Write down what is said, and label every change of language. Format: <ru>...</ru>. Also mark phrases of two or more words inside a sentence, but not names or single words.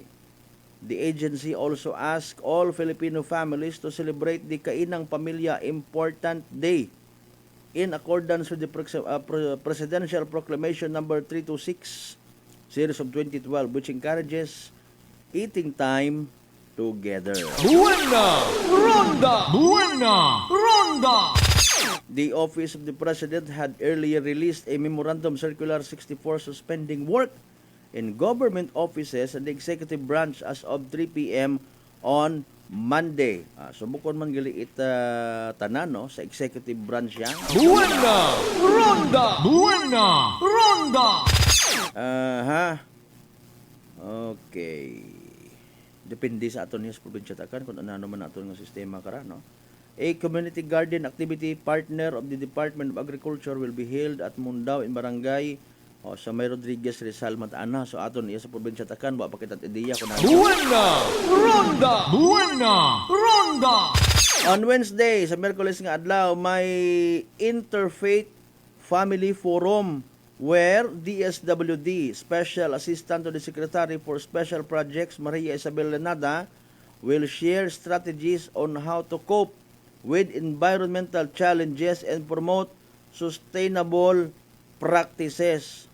<en>The agency also asks all Filipino families to celebrate the Kainang Pamilya Important Day in accordance with the Presidential Proclamation number 326 series of 2012, which encourages eating time together. Buena! Ronda! Buena! Ronda! The Office of the President had earlier released a Memorandum Circular 64 suspending work in government offices and the executive branch as of 3 p.m. on Monday.</en> <akl>Subukon man gali tanan, no, sa executive branch yan. Buena! Ronda! Buena! Ronda! Okay. Depende sa aton sa probinsya takan kung ano man aton nga sistema kara, no.</akl> <en>A community garden activity partner of the Department of Agriculture will be held at Mundao in Barangay sa May Rodriguez, Rizal, Mataana.</en> <akl>So aton iya sa probinsya takan wa pa kita ideya kun ano. Buena! Ronda! Buena! Ronda!</akl> <en>On Wednesday,</en> <akl>sa Miyerkules nga adlaw, may Interfaith Family Forum</akl> <en>where DSWD, Special Assistant to the Secretary for Special Projects, Maria Isabel Lenada, will share strategies on how to cope with environmental challenges and promote sustainable practices.</en>